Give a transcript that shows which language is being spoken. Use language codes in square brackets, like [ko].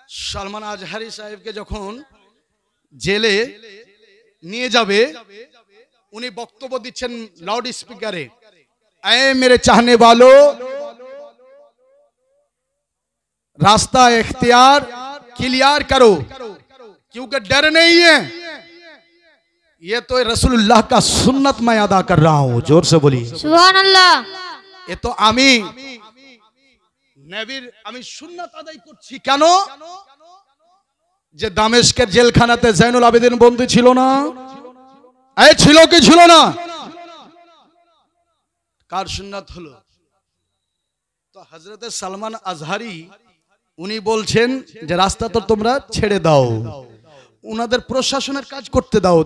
[bn] সালমান আজহারি সাহেবকে যখন জেলে নিয়ে যাবে, উনি বক্তব্য দিচ্ছেন লাউড স্পিকারে, [hi] ऐ मेरे चाहने वालों, रास्ता इख्तियार क्लियर करो, क्योंकि डर नहीं है। ये तो रसूलुल्लाह का सुन्नत मैं अदा कर रहा हूं। जोर से बोलिए सुभान अल्लाह। ये तो [bn] आमी नबीर आमी सुन्नत আদায় করছি। কেন? যে দামেস্কের জেলখানাতে জৈনুল আবেদিন বন্দী ছিল না? এই ছিল কি ছিল না? কার সুন্নাত হলো? তো হযরত সালমান আজহারি উনি বলছেন যে রাস্তা তো তোমরা ছেড়ে দাও, উনাদের প্রশাসনের কাজ করতে দাও।